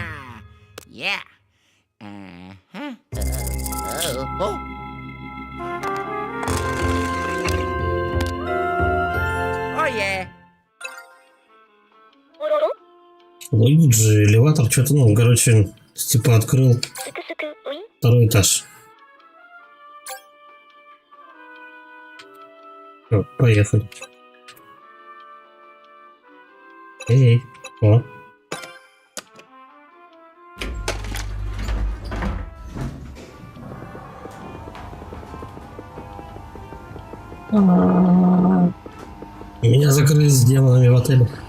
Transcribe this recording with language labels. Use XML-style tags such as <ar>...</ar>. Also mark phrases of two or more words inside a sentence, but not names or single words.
<ru>Луиджи, элеватор, что-то, ну, короче, типа открыл すくすくウィン второй этаж. Всё, поехали. Эй, о. Меня закрыли с демонами в отеле.</ru>